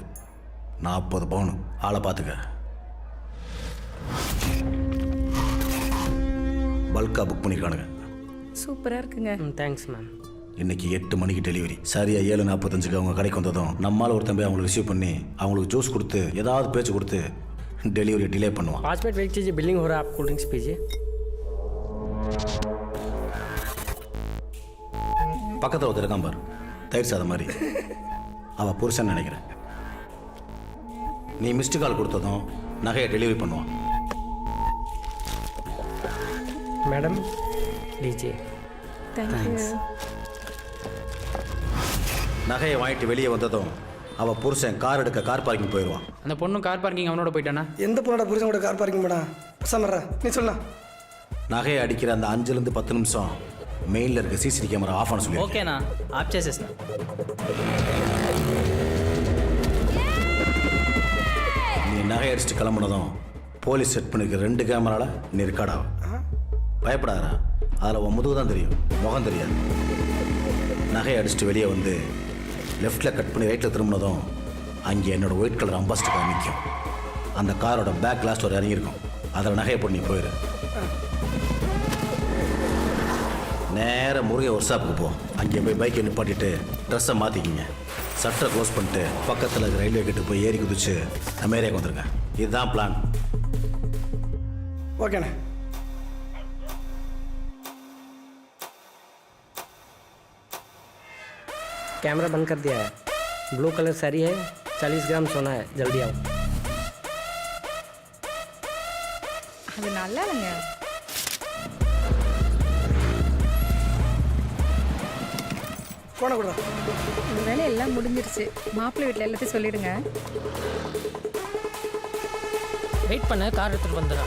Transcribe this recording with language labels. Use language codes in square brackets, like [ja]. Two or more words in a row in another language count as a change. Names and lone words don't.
[ta] 40 பவுன். ஆளை பார்த்துக்க. பல்கா புக் பண்ணியிருக்கானுங்க. சூப்பராக இருக்குங்க. [en] thanks ma'am. [ta] இன்னைக்கு 8 மணிக்கு டெலிவரி. சரியா 7:45க்கு அவங்க கடைக்கு வந்ததும் நம்மளால் ஒரு தம்பி அவங்களுக்கு ரிசீவ் பண்ணி அவங்களுக்கு ஜூஸ் கொடுத்து ஏதாவது பேச்சு கொடுத்து [en] delivery delay [ta] பண்ணுவான். [hi] 5 मिनट वेट कीजिए, बिलिंग हो रहा है, आप [en] cold drinks [hi] पीजिए. [ta] பக்கத்தில் ஒருத்தர் இருக்கான் பார், தயிர் சாதம் மாதிரி. அவள் புருஷன் நினைக்கிறேன். நீ மிஸ்டு கால் கொடுத்ததும் நகையை டெலிவரி பண்ணுவான். [hi] मैडम लीजिए. [ta] தேங்க்ஸ். நகையை வாங்கிட்டு வெளியே வந்ததும் அவள் புருஷன் கார் எடுக்க [en] car parking [ta] போயிடுவான். அந்த பொண்ணு [en] car parking [ta] அவனோட போயிட்டானா? எந்த பொண்ணோட புருஷன் கூட [en] car parking [ta] போனா? சமர்றா நீ சொல்ல. நகையை அடிக்கிற அந்த 5லேருந்து 10 நிமிஷம் மெயிலில் இருக்க [en] CCTV camera [ta] ஆஃப் ஆன சொல்லி. [hi] ओके ना आप जैसे [ta] நீ நகை அடிச்சுட்டு கிளம்புனதும் போலீஸ் செட் பண்ணிருக்க 2 கேமராவில் நீ ரெக்கார்ட் ஆகும். பயப்படாதா, அதில் உன் முதுகு தான் தெரியும், முகம் தெரியாது. நகையை அடிச்சுட்டு வெளியே வந்து லெஃப்டில் கட் பண்ணி ரைட்டில் திரும்பினதும் அங்கே என்னோட [en] white colour [ta] அம்பாஸ்டர் கார் நிற்கும். அந்த காரோட [en] back glass [ta] ஒரு இறங்கியிருக்கும். அதில் நகையை போட்டு நீ போயிடு. நேராக முருகை ஒர்க் ஷாப்புக்கு போ. அங்கே போய் பைக்கை நிப்பாட்டிட்டு ட்ரெஸ்ஸை மாற்றிக்கிங்க. சட்டரை க்ளோஸ் பண்ணிட்டு பக்கத்தில் இருக்க [en] railway gate [ta] போய் ஏறி குதிச்சு நம்ம ஏரியாவுக்கு வந்துருக்கேன். இதுதான் பிளான். ஓகேண்ணே. [hi] कैमरा बंद कर दिया है. [en] blue colour [hi] साड़ी है, 40 ग्राम सोना है, जल्दी आओ. [ta] அது நல்லா இல்லைங்க. போன கூட இந்த வேலை எல்லாம் முடிஞ்சிருச்சு. மாப்பிள்ளை வீட்டில் எல்லாத்தையும் சொல்லிடுங்க. வெயிட் பண்ண, கார் எடுத்துட்டு வந்துடுறேன்.